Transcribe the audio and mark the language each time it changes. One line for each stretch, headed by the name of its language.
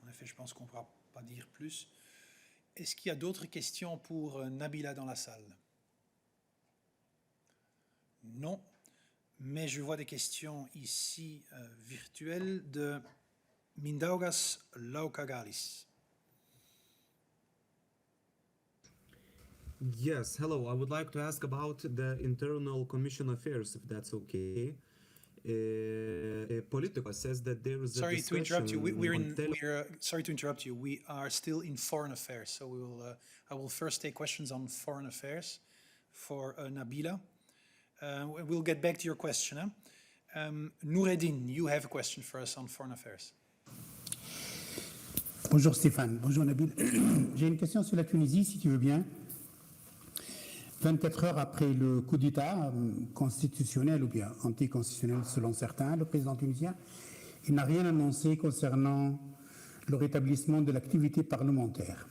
French: En effet, je pense qu'on ne pourra pas dire plus. Est-ce qu'il y a d'autres questions pour Nabila dans la salle? Non, mais je vois des questions ici virtuelles de Mindaugas Laukagalis.
English: Yes, hello. I would like to ask about the internal commission affairs, if that's okay. Politico says that there is a Sorry to interrupt you. discussion Sorry to interrupt you. We are still in foreign affairs, so we will. I will first take questions on foreign affairs for Nabila. We'll get back to your question. Noureddin, you have a question for us on foreign affairs.
French: Bonjour Stéphane, bonjour Nabil. J'ai une question sur la Tunisie, si tu veux bien. 24 heures après le coup d'État constitutionnel ou bien anticonstitutionnel selon certains, le président tunisien, il n'a rien annoncé concernant le rétablissement de l'activité parlementaire.